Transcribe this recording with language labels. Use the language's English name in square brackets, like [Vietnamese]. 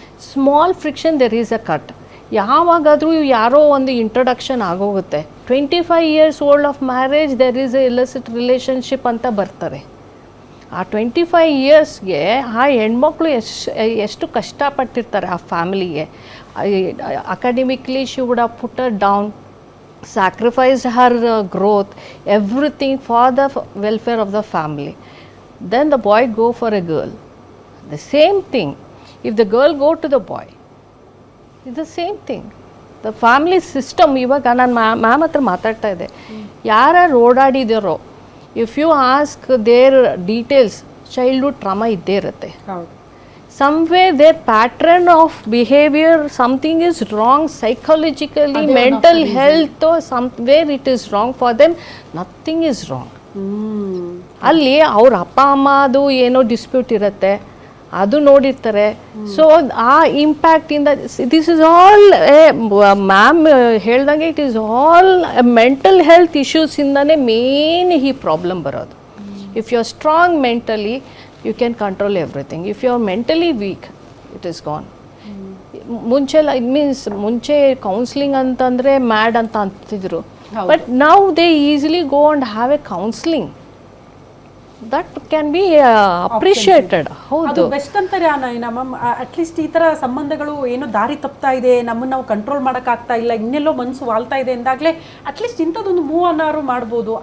[English] Small friction there is a cut. [Kannada] ಯಾವಾಗಾದರೂ ಯಾರೋ ಒಂದು ಇಂಟ್ರೊಡಕ್ಷನ್ ಆಗೋಗುತ್ತೆ. [English] 25 years old of marriage there is a illicit relationship [Kannada] ಅಂತ ಬರ್ತಾರೆ. ಆ 25 yearsಗೆ ಆ ಹೆಣ್ಮಕ್ಳು ಎಷ್ಟು ಕಷ್ಟಪಟ್ಟಿರ್ತಾರೆ ಆ ಫ್ಯಾಮಿಲಿಗೆ. [English] Academically she would have put her down, sacrificed her growth, everything for the welfare of the family. Then the boy go for a girl. The same thing. If the girl go to the boy, it's the same thing. The family system. [Kannada] ಇವಾಗ ನಾನು ma'am ಹತ್ರ ಮಾತಾಡ್ತಾ ಇದ್ದೆ, ಯಾರು ಓಡಾಡಿದಾರೋ [English] if you ask their details, [Kannada] childhood trauma ಇದ್ದೇ ಇರುತ್ತೆ. [English] somewhere their pattern of behavior, something is wrong psychologically, mental health, or somewhere it is wrong for them. Nothing is wrong. [Kannada] ಅಲ್ಲಿ ಅವ್ರ ಅಪ್ಪ ಅಮ್ಮ ಅದು ಏನೋ ಡಿಸ್ಪ್ಯೂಟ್ ಇರುತ್ತೆ, ಅದು ನೋಡಿರ್ತಾರೆ. ಸೊ ಆ ಇಂಪ್ಯಾಕ್ಟಿಂದ [English] this is all [Kannada] ಮ್ಯಾಮ್ ಹೇಳ್ದಂಗೆ [English] it is all [Kannada] mental health ಇಶ್ಯೂಸಿಂದನೇ main ಈ ಪ್ರಾಬ್ಲಮ್ ಬರೋದು. [English] If you are strong mentally you can control everything. If you are mentally weak, it is gone. [Kannada] ಮುಂಚೆಲ್ಲ [English] it means [Kannada] ಮುಂಚೆ counselling ಅಂತಂದರೆ mad ಅಂತ ಅಂತಿದ್ರು. [English] But now they easily go and have a counselling. That can be appreciated. [Kannada] ಹೌದು, best ಅಂತಾರೆ ma'am. At least ಈ ಥರ ಸಂಬಂಧಗಳು ಏನೋ ದಾರಿ ತಪ್ತಾ ಇದೆ, ನಮ್ಮನ್ನು ನಾವು ಕಂಟ್ರೋಲ್ ಮಾಡೋಕ್ಕಾಗ್ತಾ ಇಲ್ಲ, ಇನ್ನೆಲ್ಲೋ ಮನಸ್ಸು ವಾಲ್ತಾ ಇದೆ ಅಂದಾಗಲೇ ಅಟ್ಲೀಸ್ಟ್ ಇಂಥದ್ದೊಂದು ಮೂವ್ ಅನ್ನಾರು ಮಾಡ್ಬೋದು.